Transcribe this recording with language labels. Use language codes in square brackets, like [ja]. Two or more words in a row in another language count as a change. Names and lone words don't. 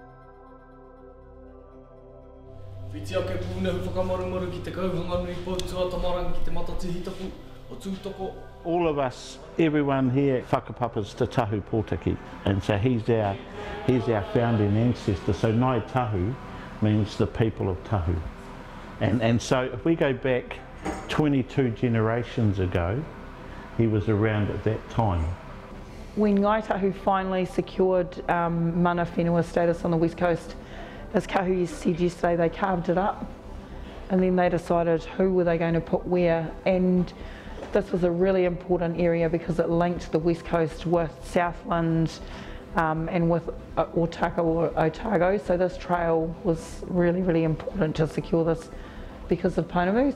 [en] All of us, everyone here, whakapapas te Tahu Pōtaki, and so he's our founding ancestor. So Ngai Tahu means the people of Tahu. And so if we go back 22 generations ago, he was around at that time. When Ngai Tahu finally secured [mi] mana whenua [en] status on the West Coast, as Kahu said yesterday, they carved it up and then they decided who were they going to put where, and this was a really important area because it linked the West Coast with Southland and with Otaka or Otago, so this trail was really, really important to secure this because of Pounamu.